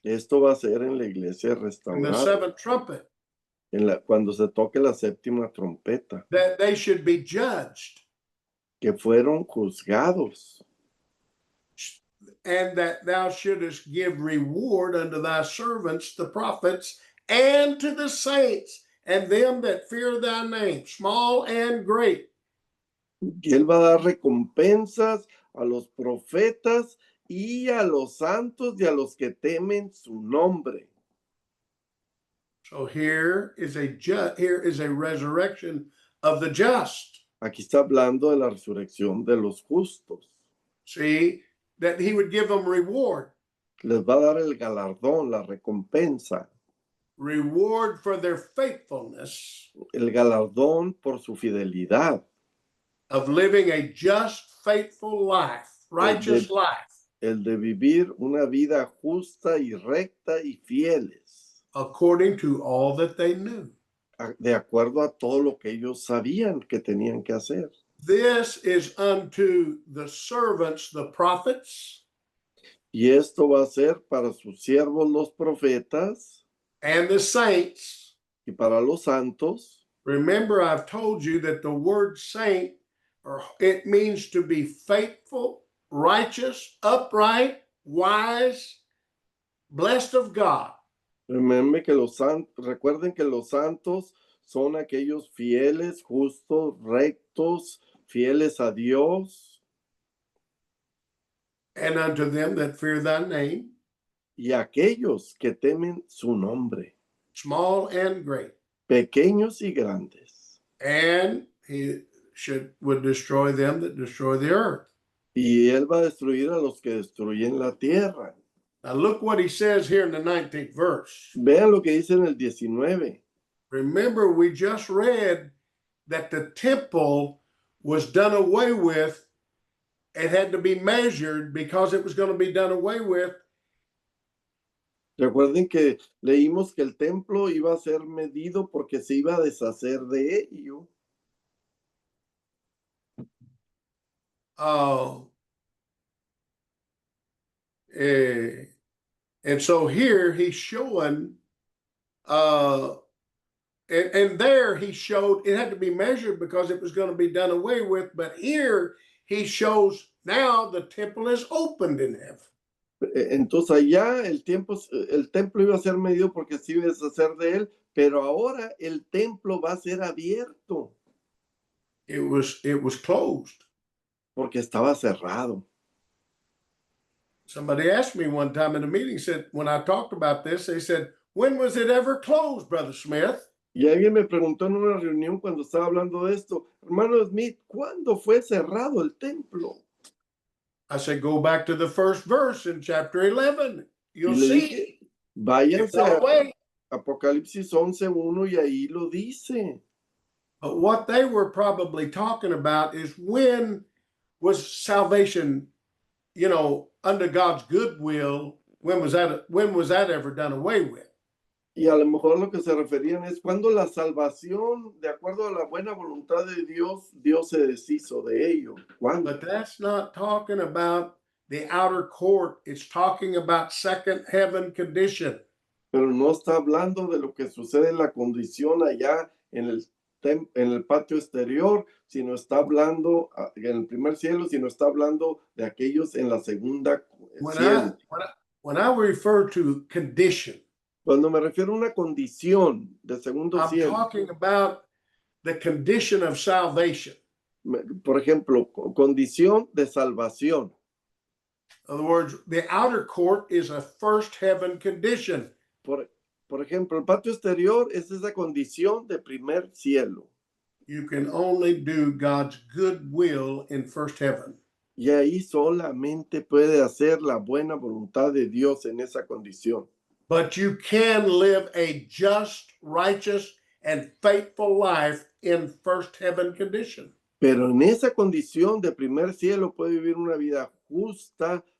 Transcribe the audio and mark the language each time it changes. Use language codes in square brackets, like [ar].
[es] Esto va a ser en la iglesia [en] In the [es] restaurada, [en] seventh trumpet, [es] cuando se toque la séptima trompeta, [en] that they should be judged, [es] que fueron juzgados, [en] and that thou shouldest give reward unto thy servants, the prophets, and to the saints, and them that fear thy name, small and great. [es] que él va a dar recompensas a los profetas y a los santos y a los que temen su nombre. [en] So here is a resurrection of the just. [es] Aquí está hablando de la resurrección de los justos. [en] See, that he would give them reward. [es] Les va a dar el galardón, la recompensa, [en] Reward for their faithfulness [es] el galardón por su fidelidad, [en] of living a just, faithful life, righteous life, [es] el de vivir una vida justa y recta y fieles, [en] according to all that they knew. [es] de acuerdo a todo lo que ellos sabían que tenían que hacer. [en] This is unto the servants, the prophets, [es] Y esto va a ser para sus siervos los profetas [en] and the saints. [es] y para los santos. [en] Remember, I've told you that the word saint, or it means to be faithful, righteous, upright, wise, blessed of God. [es] Recuerden que los santos son aquellos fieles, justos, rectos, fieles a Dios, [en] And unto them that fear thy name, [es] y aquellos que temen su nombre, [en] small and great. [es] pequeños y grandes. [en] And he would destroy them that destroy the earth. [es] Y él va a destruir a los que destruyen la tierra. [en] Now look what he says here in the 19th verse. [es] Vean lo que dice en el 19. [en] Remember, we just read that the temple was done away with. It had to be measured because it was going to be done away with. [es] Recuerden que leímos que el templo iba a ser medido porque se iba a deshacer de ello. [en] And so here he's showing, and there he showed it had to be measured because it was going to be done away with. But here he shows now the temple is opened in heaven. [es] Entonces allá el templo iba a ser medido porque se iba a deshacer de él, pero ahora el templo va a ser abierto. [en] It was closed. [es] Porque estaba cerrado. [en] Somebody asked me one time in a meeting, said, when I talked about this, they said, when was it ever closed, Brother Smith? [es] Y alguien me preguntó en una reunión cuando estaba hablando de esto, hermano Smith, ¿cuándo fue cerrado el templo? [en] I said, go back to the first verse in chapter 11. You'll [es] Y le [en] see. [es] dije, váyanse a Apocalipsis 11:1 y ahí lo dice. [en] But what they were probably talking about is when was salvation, under God's goodwill, when was that ever done away with? [es] Y a lo mejor lo que se referían es cuando la salvación, de acuerdo a la buena voluntad de Dios, Dios se deshizo de ello. ¿Cuándo? [en] But that's not talking about the outer court. It's talking about second heaven condition. [es] Pero no está hablando de lo que sucede en la condición allá en el patio exterior, sino está hablando en el primer cielo, sino está hablando de aquellos en la segunda cielo. [en] When I refer to condition, [es] cuando me refiero a una condición de segundo [en] I'm [es] cielo, [en] talking about the condition of salvation. [es] Por ejemplo, condición de salvación. [en] In other words, the outer court is a first heaven condition. [es] Por ejemplo, el patio exterior es esa condición de primer cielo. [en] You can only do God's good will in first heaven. [es] Y ahí solamente puede hacer la buena voluntad de Dios en esa condición. [en] But you can live a just, righteous, and faithful life in first heaven condition. [es] Pero en esa condición de primer cielo puede vivir una vida justa,